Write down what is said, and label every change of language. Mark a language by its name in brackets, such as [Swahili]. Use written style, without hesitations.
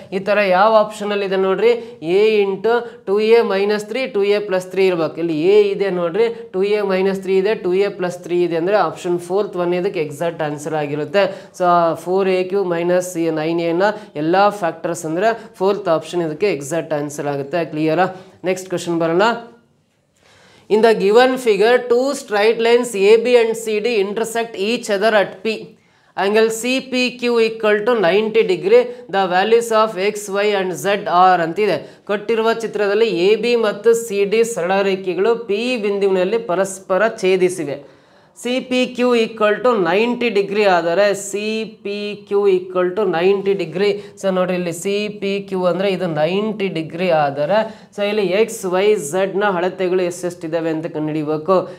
[Kannada] ಈ ಥರ ಯಾವ ಆಪ್ಷನಲ್ಲಿ ಇದೆ ನೋಡ್ರಿ, A into 2a minus 3 2a plus 3 ಇರ್ಬೇಕು. ಇಲ್ಲಿ ಎ ಇದೆ ನೋಡ್ರಿ, 2a ಮೈನಸ್ 3 ಇದೆ, 2a ಪ್ಲಸ್ 3 ಇದೆ ಅಂದರೆ ಆಪ್ಷನ್ 4th ಒನ್ ಇದಕ್ಕೆ ಎಕ್ಸಾಕ್ಟ್ ಆನ್ಸರ್ ಆಗಿರುತ್ತೆ. ಸೊ 4a³ ಮೈನಸ್ 9a ಎಲ್ಲ ಫ್ಯಾಕ್ಟರ್ಸ್ ಅಂದರೆ 4th ಆಪ್ಷನ್ ಇದಕ್ಕೆ ಎಕ್ಸಾಕ್ಟ್ ಆನ್ಸರ್ ಆಗುತ್ತೆ. ಕ್ಲಿಯರಾ? ನೆಕ್ಸ್ಟ್ ಕ್ವಶನ್ ಬರೋಣ. [English] In the given figure, two straight lines AB and CD intersect each other at P. Angle CPQ equal to 90 degree. The values of x, y and z are [Kannada] ಅಂತಿದೆ. ಕೊಟ್ಟಿರುವ ಚಿತ್ರದಲ್ಲಿ AB ಮತ್ತು CD ಸರಳ ರೇಖೆಗಳು P ಬಿಂದುವಿನಲ್ಲಿ ಪರಸ್ಪರ ಛೇದಿಸಿವೆ. CPQ equal to 90 degree ಆದರೆ CPQ equal to 90 degree. So ನೋಡಿರಿ, ಇಲ್ಲಿ CPQ ಅಂದರೆ ಇದು 90 ಡಿಗ್ರಿ ಆದರೆ, ಸೊ ಇಲ್ಲಿ ಎಕ್ಸ್ ವೈ ಝಡ್ನ ಅಳತೆಗಳು ಎಷ್ಟೆಷ್ಟಿದ್ದಾವೆ ಅಂತ ಕಂಡುಹಿಡಿಬೇಕು.